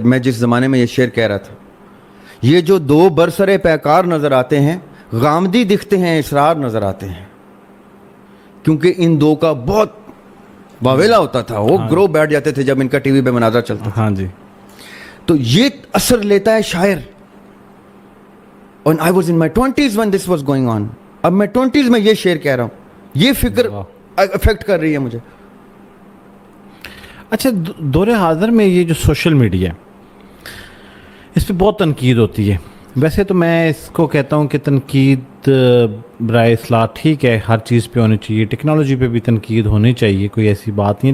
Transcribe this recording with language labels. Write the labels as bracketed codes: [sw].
[ur] میں جس زمانے میں یہ شعر کہہ رہا تھا، یہ جو 2 برسر پیکار نظر آتے ہیں، غامدی دکھتے ہیں، اسرار نظر آتے ہیں. کیونکہ ان 2 کا بہت واویلا ہوتا تھا، وہ گرو بیٹھ جاتے تھے جب ان کا ٹی وی پہ مناظرہ چلتا تھا. ہاں جی. تو یہ اثر لیتا ہے شاعر. [en] And I was in my 20s when this was going on. [ur] اب میں 20s میں یہ شعر کہہ رہا ہوں، یہ فکر افیکٹ کر رہی ہے مجھے. اچھا، دور حاضر میں یہ جو سوشل میڈیا ہے، اس پہ بہت تنقید ہوتی ہے. ویسے تو میں اس کو کہتا ہوں کہ تنقید برائے اصلاح ٹھیک ہے، ہر چیز پہ ہونی چاہیے، ٹیکنالوجی پہ بھی تنقید ہونی چاہیے، کوئی ایسی بات نہیں.